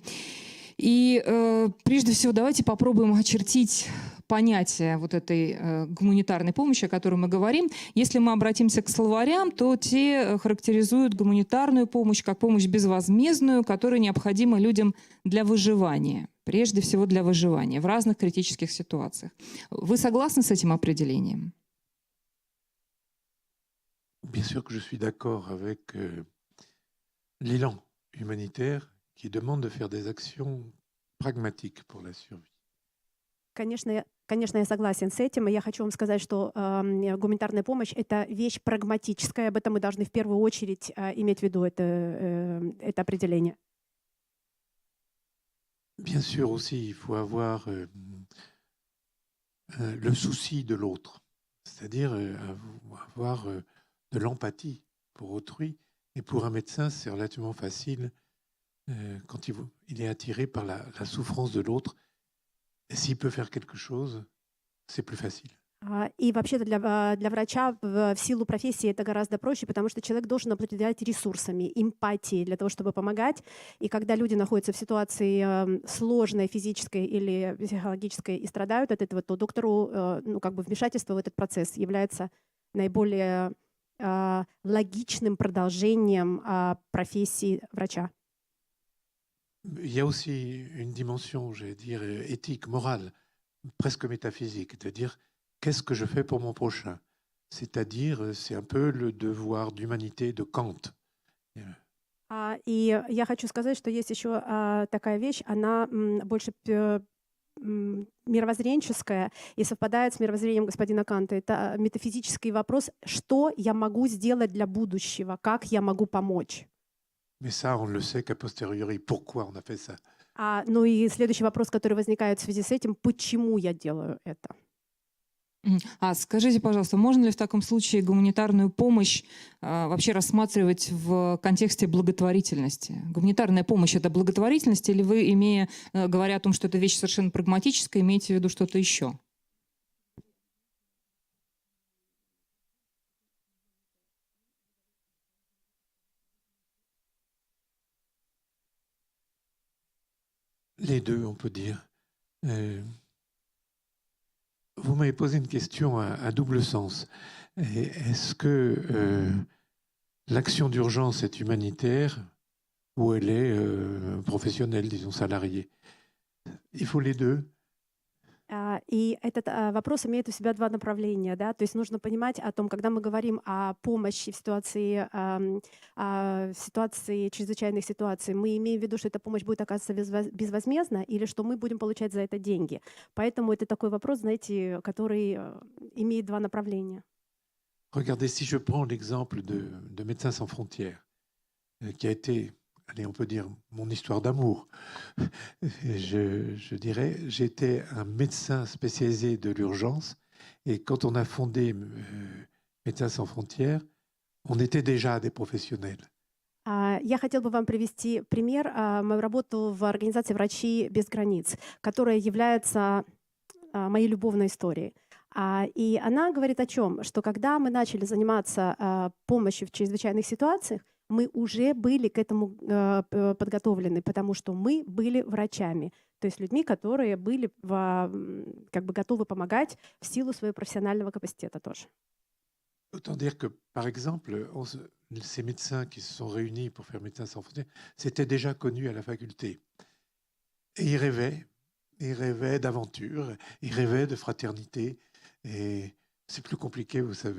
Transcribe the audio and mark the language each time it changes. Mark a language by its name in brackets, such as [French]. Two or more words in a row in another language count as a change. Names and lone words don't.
[Russian] И прежде всего давайте попробуем очертить понятие вот этой гуманитарной помощи, о которой мы говорим. Если мы обратимся к словарям, то те характеризуют гуманитарную помощь как помощь безвозмездную, которая необходима людям для выживания. Прежде всего для выживания в разных критических ситуациях. Вы согласны с этим определением? [French] Bien sûr que je suis d'accord avec l'élan humanitaire qui demande de faire des actions pragmatiques pour la survie. [Russian] Конечно, я согласен с этим, и я хочу вам сказать, что гуманитарная помощь — это вещь прагматическая, об этом мы должны в первую очередь иметь в виду это определение. [French] Bien sûr aussi, il faut avoir le souci de l'autre, c'est-à-dire avoir de l'empathie pour autrui. Et pour un médecin, c'est relativement facile quand il est attiré par la souffrance de l'autre. Et s'il peut faire quelque chose, c'est plus facile. [Russian] И вообще-то для врача в силу профессии это гораздо проще, потому что человек должен обладать ресурсами, эмпатией для того, чтобы помогать. И когда люди находятся в ситуации сложной физической или психологической и страдают от этого, то доктору вмешательство в этот процесс является наиболее логичным продолжением профессии врача. [French] Il y a aussi une dimension, j'allais dire, éthique, morale, presque métaphysique, de dire qu'est-ce que je fais pour mon prochain? C'est-à-dire, c'est un peu le devoir d'humanité de Kant. [Russian] И я хочу сказать, что есть еще такая вещь, она больше мировоззренческая и совпадает с мировоззрением господина Канта. Это метафизический вопрос, что я могу сделать для будущего, как я могу помочь. [French] Mais ça, on le sait qu' [Latin] a posteriori. [French] Pourquoi on a fait ça? [Russian] Ну и следующий вопрос, который возникает в связи с этим, почему я делаю это? Скажите, пожалуйста, можно ли в таком случае гуманитарную помощь вообще рассматривать в контексте благотворительности? Гуманитарная помощь — это благотворительность, или вы, говоря о том, что это вещь совершенно прагматическая, имеете в виду что-то еще? [French] Les deux, on peut dire. Vous m'avez posé une question à double sens. Est-ce que l'action d'urgence est humanitaire ou elle est professionnelle, disons salariée? Il faut les deux. [Russian] И этот вопрос имеет у себя два направления, да, то есть нужно понимать о том, когда мы говорим о помощи в ситуации чрезвычайных ситуаций, мы имеем в виду, что эта помощь будет оказываться безвозмездно или что мы будем получать за это деньги. Поэтому это такой вопрос, знаете, который имеет два направления. [French] Regardez, si je prends l'exemple de Médecins sans frontières, qui a été, allez, on peut dire, mon histoire d'amour. Je dirais, j'étais un médecin spécialisé de l'urgence et quand on a fondé Médecins sans frontières, on était déjà des professionnels. [Russian] Я хотела бы вам привести пример мою работу в организации «Врачи без границ», которая является моей любовной историей. И она говорит о чем? Что когда мы начали заниматься помощью в чрезвычайных ситуациях, мы уже были к этому подготовлены, потому что мы были врачами, то есть людьми, которые были как бы готовы помогать в силу своего профессионального капацитета тоже. [French] Autant dire que, par exemple, ces médecins qui se sont réunis pour faire Médecins sans frontières, c'était déjà connu à la faculté. Et ils rêvaient d'aventure, ils rêvaient de fraternité. Et c'est plus compliqué, vous savez.